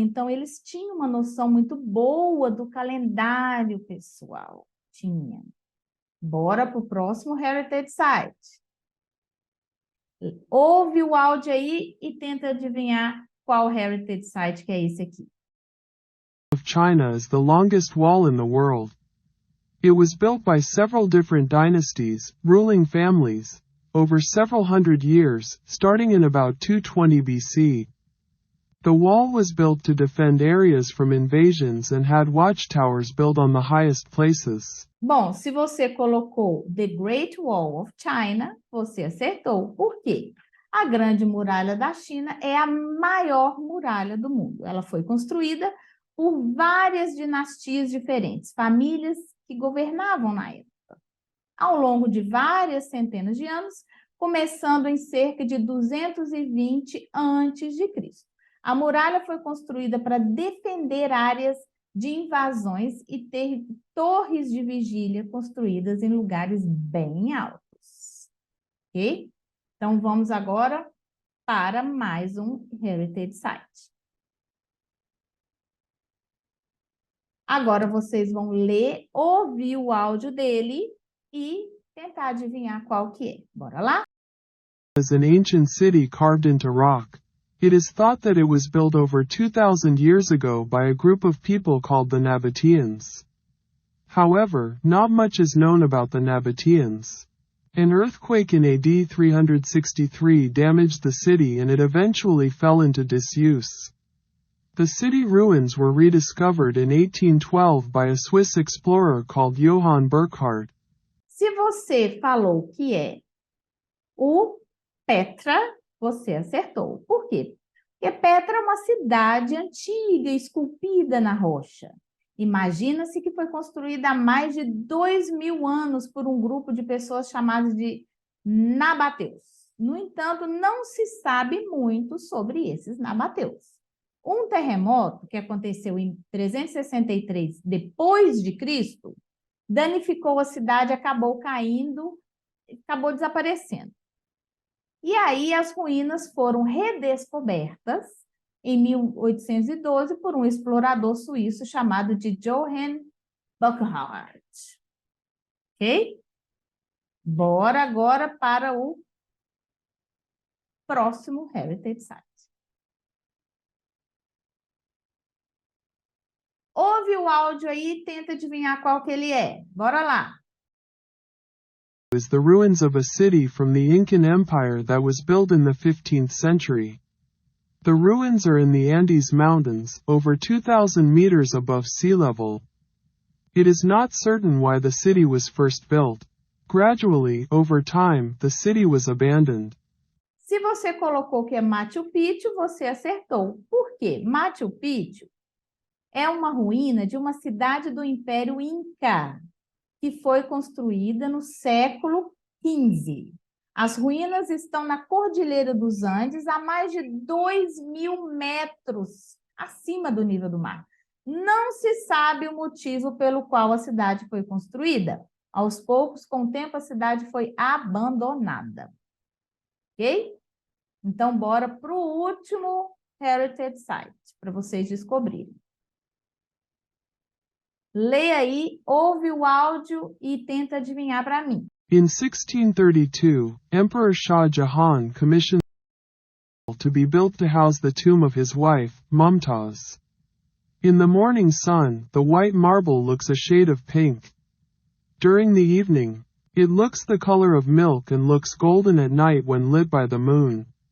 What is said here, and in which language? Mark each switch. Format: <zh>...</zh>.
<pt>Então, eles tinham uma noção muito boa do calendário, pessoal. Tinha. Bora para o próximo Heritage Site. Ouve o áudio aí e tenta adivinhar qual Heritage Site que é esse aqui.</pt> <en>Of China is the longest wall in the world. It was built by several different dynasties, ruling families, over several hundred years, starting in about 220 BC. The wall was built to defend areas from invasions and had watchtowers built on the highest places.</en> <pt>Bom, se você colocou The Great Wall of China, você acertou. Por quê? A Grande Muralha da China é a maior muralha do mundo. Ela foi construída por várias dinastias diferentes, famílias que governavam na época. Ao longo de várias centenas de anos, começando em cerca de 220 a.C. A muralha foi construída para defender áreas de invasões e ter torres de vigília construídas em lugares bem altos. Ok? Então, vamos agora para mais um Heritage Site. Agora, vocês vão ler, ouvir o áudio dele e tentar adivinhar qual que é. Bora lá?</pt> <en>As an ancient city carved into rock. It is thought that it was built over 2,000 years ago by a group of people called the Nabateans. However, not much is known about the Nabateans. An earthquake in AD 363 damaged the city and it eventually fell into disuse. The city ruins were rediscovered in 1812 by a Swiss explorer called Johann Burckhardt.</en> <pt>Se você falou que é o Petra, você acertou. Por quê? Porque Petra é uma cidade antiga, esculpida na rocha. Imagina-se que foi construída há mais de 2.000 anos por um grupo de pessoas chamadas de nabateus. No entanto, não se sabe muito sobre esses nabateus. Um terremoto que aconteceu em 363 depois de Cristo danificou a cidade, acabou caindo, acabou desaparecendo. E aí as ruínas foram redescobertas em 1812 por um explorador suíço chamado de Johann Burckhardt. Ok? Bora agora para o próximo Heritage Site. Ouve o áudio aí e tenta adivinhar qual que ele é. Bora lá.</pt> <en>Is the ruins of a city from the Incan Empire that was built in the 15th century. The ruins are in the Andes Mountains, over 2,000 meters above sea level. It is not certain why the city was first built. Gradually, over time, the city was abandoned.</en> <pt>Se você colocou que é Machu Picchu, você acertou. Por quê? Machu Picchu é uma ruína de uma cidade do Império Inca, que foi construída no século XV. As ruínas estão na Cordilheira dos Andes, a mais de 2.000 metros acima do nível do mar. Não se sabe o motivo pelo qual a cidade foi construída. Aos poucos, com o tempo, a cidade foi abandonada. Ok? Então, bora para o último Heritage Site, para vocês descobrirem. Leia aí, ouve o áudio e tenta adivinhar para mim.</pt> <en>In 1632, Emperor Shah Jahan commissioned to be built to house the tomb of his wife, Mumtaz. In the morning sun, the white marble looks a shade of pink. During the evening, it looks the color of milk and looks golden at night when lit by the moon.</en>